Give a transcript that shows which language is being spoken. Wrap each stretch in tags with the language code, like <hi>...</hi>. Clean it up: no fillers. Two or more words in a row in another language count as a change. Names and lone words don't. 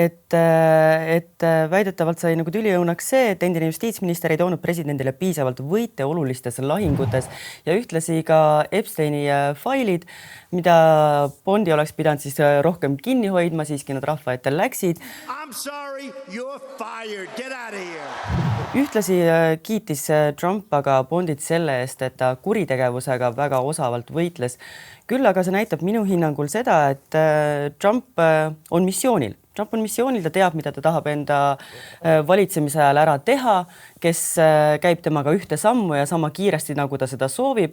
<et>et väidetavalt sai nagu tüliõunaks see, et endine justiitsminister ei toonud presidendile piisavalt võite olulistes lahingutes ja ühtlasi ka Epsteini failid, mida Bondi oleks pidanud siis rohkem kinni hoidma, siiski nad rahva ette läksid.</et> <en>I'm sorry, you're fired. Get out of here.</en> <et>Ühtlasi kiitis Trump aga Bondit selle eest, et ta kuritegevusega väga osavalt võitles. Küll aga see näitab minu hinnangul seda, et Trump on missioonil. Trump on missioonil, ta teab, mida ta tahab enda valitsemise ajal ära teha, kes käib temaga ühte sammu ja sama kiiresti, nagu ta seda soovib.</et>